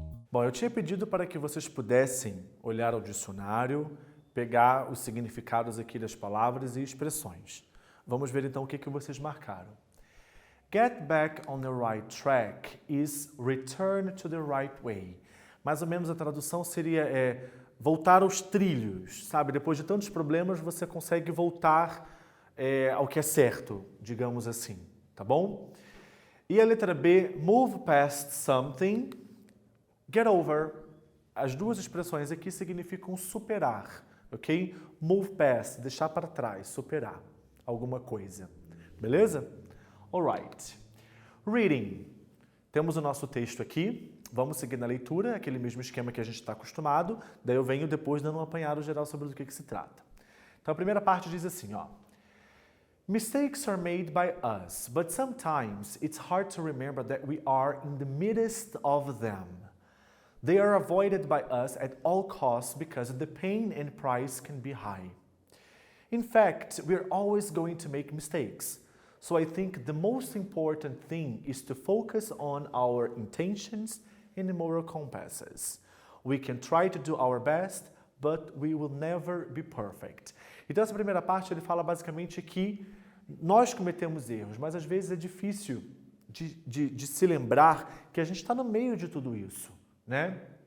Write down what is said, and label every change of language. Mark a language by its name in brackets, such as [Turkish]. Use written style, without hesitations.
[Portuguese] Bom, eu tinha pedido para que vocês pudessem olhar ao dicionário, pegar os significados aqui das palavras e expressões. Vamos ver então o que vocês marcaram. [English] Get back on the right track is return to the right way. [Portuguese] Mais ou menos a tradução seria voltar aos trilhos, sabe? Depois de tantos problemas, você consegue voltar ao que é certo, digamos assim, tá bom? E a letra B, [English] move past something, get over. [Portuguese] As duas expressões aqui significam superar, ok? [English] Move past, [Portuguese] deixar para trás, superar alguma coisa, beleza? [English] Alright. Reading. [Portuguese] Temos o nosso texto aqui. Vamos seguir na leitura, aquele mesmo esquema que a gente está acostumado. Daí eu venho depois dando um apanhado geral sobre do que se trata. Então a primeira parte diz assim, ó. [English] Mistakes are made by us, but sometimes it's hard to remember that we are in the midst of them. They are avoided by us at all costs because the pain and price can be high. In fact, we're always going to make mistakes. So I think the most important thing is to focus on our intentions and moral compasses. We can try to do our best, but we will never be perfect. [Portuguese] Então essa primeira parte ele fala basicamente que nós cometemos erros, mas às vezes é difícil de se lembrar que a gente está no meio de tudo isso, né?